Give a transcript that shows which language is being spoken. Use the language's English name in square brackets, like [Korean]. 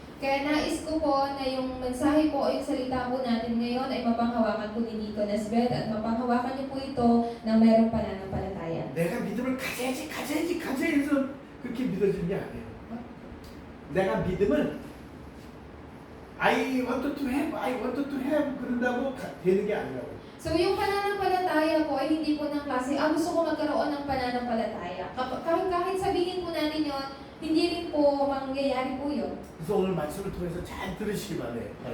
[Filipino] Kaya nais ko po na yung mensahe po o yung salita po natin ngayon ay mapanghawakan po ni Deaconess Beth at mapanghawakan niyo po ito ng merong pananampalataya. [Korean] 내가 믿음을 가져야지 해서 그렇게 믿어지는 게 아니에요. 내가 믿음을 [English] I want to have [Korean] 그런다고 되는 게 아니라고. [Filipino] So yung pananampalataya po ay hindi po ng klase, gusto ko magkaroon ng pananampalataya. Kahit sabihin po natin yon, hindi rin po mangyayari po yun. [Korean] 그래서 오늘 말씀을 통해서 잘 들으시기 바래요.